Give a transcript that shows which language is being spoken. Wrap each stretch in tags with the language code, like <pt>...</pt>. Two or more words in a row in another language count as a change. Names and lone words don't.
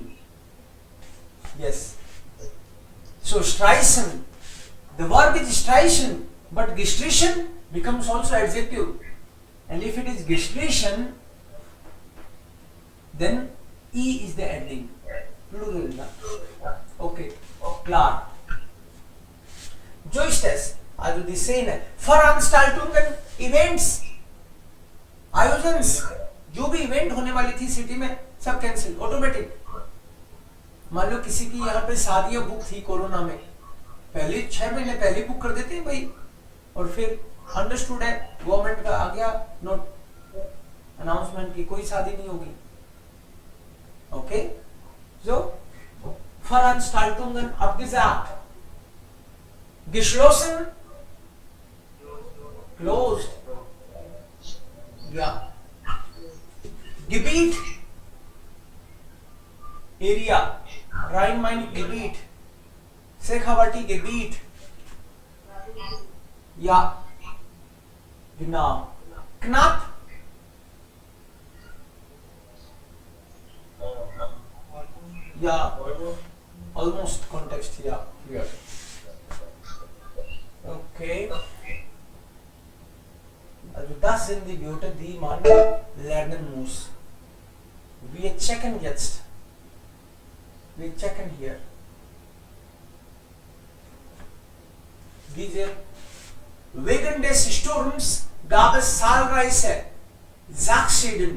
<en>Yes. So streichen, the verb is streichen, but gestrichen becomes also adjective, and if it is gestrichen, then E is the ending.</en> <de>Plural na. Okay, klar. Jo ist es? Also die Szene. Veranstaltungen, Events,</de> <hi>आयोजन, जो भी इवेंट होने वाली थी सिटी में सब कैंसिल ऑटोमेटिक। मान लो किसी की यहाँ पे शादियां बुक थी कोरोना में, पहले 6 महीने पहले बुक कर देते हैं भाई, और फिर अंडरस्टूड है गवर्नमेंट का आ गया</hi> <en>note announcement</en> <hi>की कोई शादी नहीं होगी। ओके,</hi> <de>so Veranstaltungen abgesagt, geschlossen, closed, ja, Gebiet, area, Rhein-Main-Gebiet, Sekhavati-Gebiet, ja, genau, knapp,</de> <en>yeah, almost context here. Okay.</en> <de>Also das sind die Wörter, die man lernen muss. Wir checken jetzt. Wir checken hier. Wegen des Sturms gab es zahlreiche Sachschäden.</de>